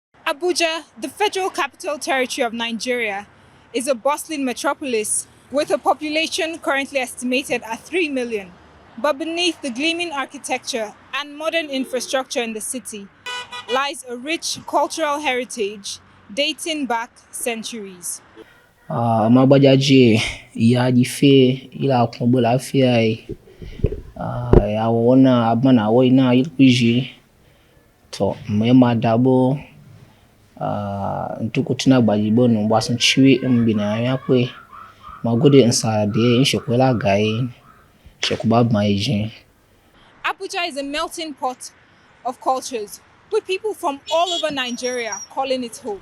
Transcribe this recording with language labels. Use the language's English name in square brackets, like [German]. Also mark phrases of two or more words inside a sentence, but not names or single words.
[English] Abuja, the Federal Capital Territory of Nigeria, is a bustling metropolis with a population currently estimated at 3 million. But beneath the gleaming architecture and modern infrastructure in the city lies a rich cultural heritage dating back centuries. [Gbagyi] Gbagyi ya jife ila kumbo lafiya ya wona abana woina yilkuji to mema dabo ntukutina Gbagyi bonu wasun chiwi mbina yakwe magode nsa de nshokwela gai shokuba maiji. [English] Abuja is a melting pot of cultures, with people from all over Nigeria calling it home.